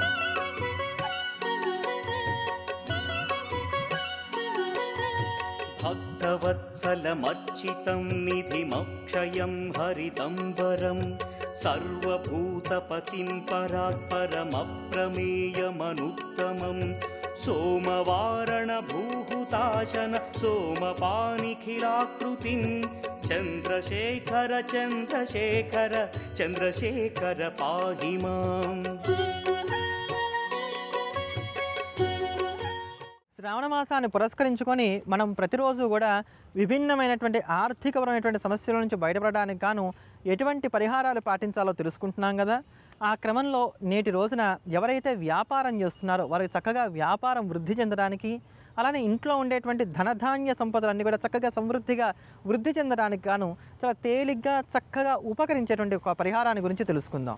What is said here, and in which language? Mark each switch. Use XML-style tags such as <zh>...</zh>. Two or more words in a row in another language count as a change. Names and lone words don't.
<sa>भक्तवत्सलमर्चितं निधिमक्षयं हरितम्बरं सर्वभूतपतिं परात्परमप्रमेयमनुत्तमं सोमवारणभूहुताशन सोमपानिखिलाकृतिं चन्द्रशेखर चन्द्रशेखर चन्द्रशेखर पाहि माम्</sa> <te>శ్రావణ మాసాన్ని పురస్కరించుకొని మనం ప్రతిరోజు కూడా విభిన్నమైనటువంటి ఆర్థికపరమైనటువంటి సమస్యల నుంచి బయటపడడానికి గాను ఎటువంటి పరిహారాలు పాటించాలో తెలుసుకుంటున్నాం కదా. ఆ క్రమంలో నేటి రోజున ఎవరైతే వ్యాపారం చేస్తున్నారో వారికి చక్కగా వ్యాపారం వృద్ధి చెందడానికి, అలానే ఇంట్లో ఉండేటువంటి ధనధాన్య సంపదలన్నీ కూడా చక్కగా సమృద్ధిగా వృద్ధి చెందడానికి గాను చాలా తేలిగ్గా చక్కగా ఉపకరించేటువంటి ఒక పరిహారాన్ని గురించి తెలుసుకుందాం.</te>